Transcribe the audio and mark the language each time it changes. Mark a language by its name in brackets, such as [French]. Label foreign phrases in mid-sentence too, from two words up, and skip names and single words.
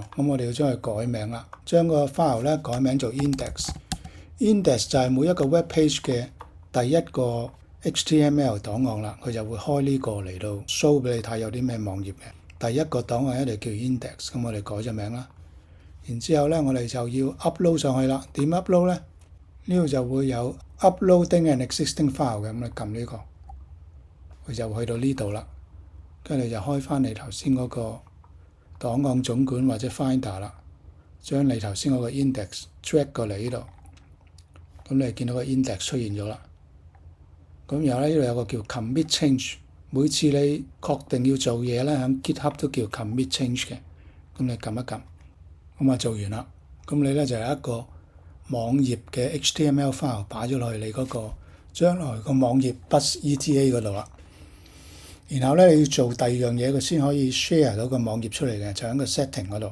[Cantonese] 咁我哋要將佢改名啦，將個 file 咧改名做 index。index 就係每一個 [English] web page [Cantonese] 嘅第一個 HTML 檔案啦，佢就會開呢個嚟到 show 俾你睇有啲咩網頁嘅。第一個檔案一定叫 index。咁我哋改咗名啦，然之後咧我哋就要 upload 上去啦。點 upload 咧？呢度就會有 [English] uploading an existing file [Cantonese] 嘅，咁你撳呢個，佢就去到呢度啦。跟住就開翻你頭先嗰個檔案總管或者 Finder 啦，將你頭先嗰個 index [English] drag 過嚟 [Cantonese] 呢度。咁你見到個 index 出現咗啦。咁然後咧呢度有個叫 [English] commit change， [Cantonese] 每次你確定要做嘢咧，喺 GitHub 都叫 [English] commit change [Cantonese] 嘅。咁你撳一撳，咁啊做完啦。咁你咧就有一個網頁嘅 [English] HTML file [Cantonese] 擺咗落去你嗰個將來個網頁 BuzzETA 嗰度啦。然後咧你要做第二樣嘢，佢先可以 share 到個網頁出嚟嘅，就喺個 setting 嗰度。